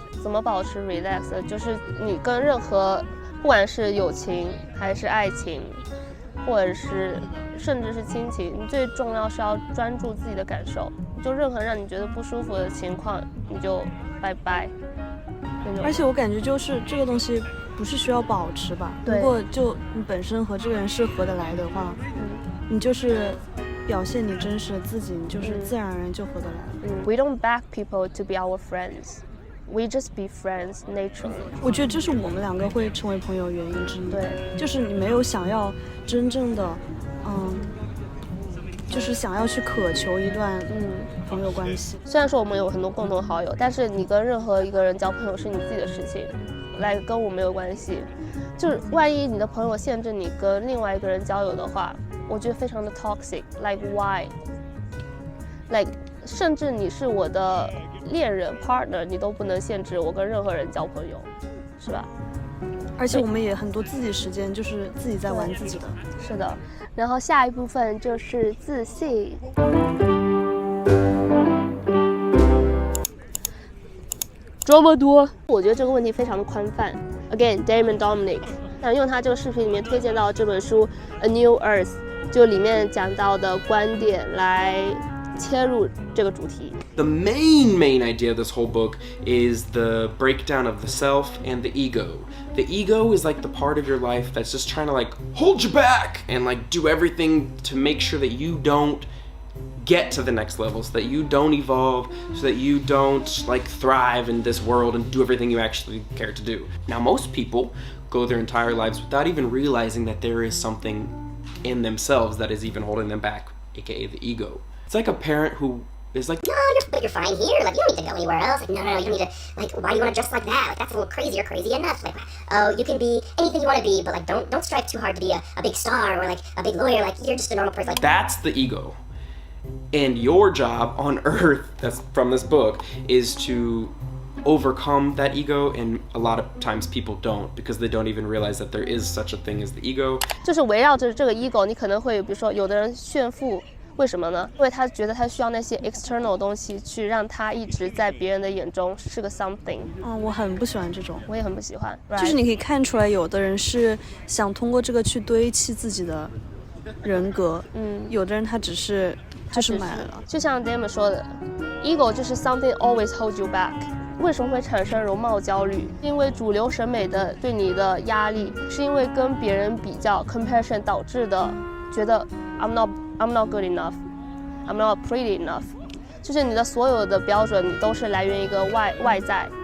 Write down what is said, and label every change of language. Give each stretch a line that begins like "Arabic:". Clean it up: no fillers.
Chinese: 怎么保持 relax， 就是你跟任何不管是友情还是爱情或者是甚至是亲情，你最重要是要专注自己的感受，就任何让你觉得不舒服的情况你就拜拜。而且我感觉就是这个东西不是需要保持吧，如果就你本身和这个人是合得来的话，你就是表现你真实的自己，你就是自然而然就合得来。
English: We don't beg people to be our friends, we just be friends naturally。
Chinese: 我觉得这是我们两个会成为朋友原因之一。对，就是你没有想要真正的就是想要去渴求一段朋友关系。虽然说我们有很多共同好友，但是你跟任何一个人交朋友是你自己的事情，来跟我没有关系。就是万一你的朋友限制你跟另外一个人交友的话，我觉得非常的 toxic。
English: Like why？
Chinese: Like 甚至你是我的恋人 partner， 你都不能限制我跟任何人交朋友，是吧？而且我们也很多自己时间，就是自己在玩自己的。是的，然后下一部分就是自信。这么多，我觉得这个问题非常的宽泛。Again, Damon Dominic， 想用他这个视频里面推荐到这本书《A New Earth》，就里面讲到的观点来切入这个主题。
English: The main idea of this whole book is the breakdown of the self and the ego. The ego is like the part of your life that's just trying to like hold you back and like do everything to make sure that you don't get to the next level, so that you don't evolve, so that you don't like thrive in this world and do everything you actually care to do. Now most people go their entire lives without even realizing that there is something in themselves that is even holding them back, aka the ego. It's like a parent who is like, no, you're fine here. Like, you don't need to go anywhere else. Like, no, you don't need to. Like, why do you want to dress like that? Like, that's a little crazy. You're crazy enough. Like, oh, you can be anything you want to be, but like, don't strive too hard to be a big star or like a big lawyer. Like, you're just a normal person. Like, that's the ego. And your job on Earth, that's from this book, is to overcome that ego, and a lot of times people don't, because they don't even realize that there is such a thing as the ego.
Chinese: 就是围绕着这个 ego， 你可能会比如说有的人炫富。为什么呢？因为他觉得他需要那些 external 的东西去让他一直在别人的眼中是个 something。我很不喜欢这种，我也很不喜欢。就是你可以看出来，有的人是想通过这个去堆砌自己的人格，有的人他只是就是买了。就像 Damon 说的 ，ego 就是
English: something always hold you back。
Chinese: 为什么会产生容貌焦虑？因为主流审美的对你的压力，是因为跟别人比较 comparison 导致的，觉得
English: I'm not good enough, I'm not pretty enough，
Chinese: 就是你的所有的标准都是来源于一个外在。